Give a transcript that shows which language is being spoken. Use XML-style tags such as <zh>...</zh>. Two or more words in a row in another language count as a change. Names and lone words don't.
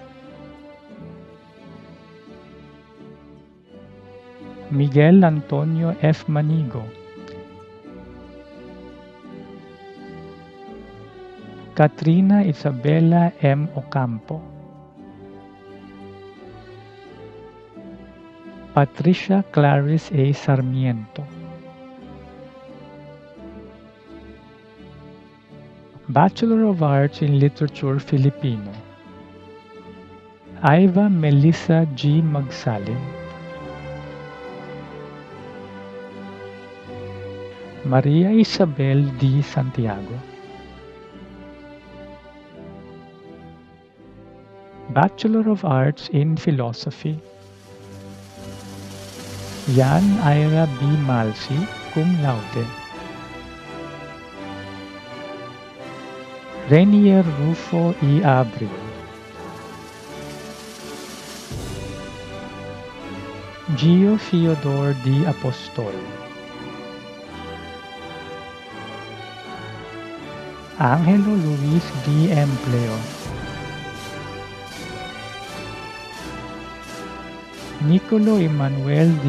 <en>Miguel Antonio F. Manigo. Katrina Isabella M. Ocampo. Patricia Clarice A. Sarmiento. Bachelor of Arts in Literature Filipino. Iva Melissa G. Magsalim. Maria Isabel D. Santiago. Bachelor of Arts in Philosophy. Yan Ira B. Malsi, cum laude. Renier Rufo E. Abreu. Gio Theodore D. Apostol. Angelo Luis D. Empleo. Nicolo Emmanuel D.</en>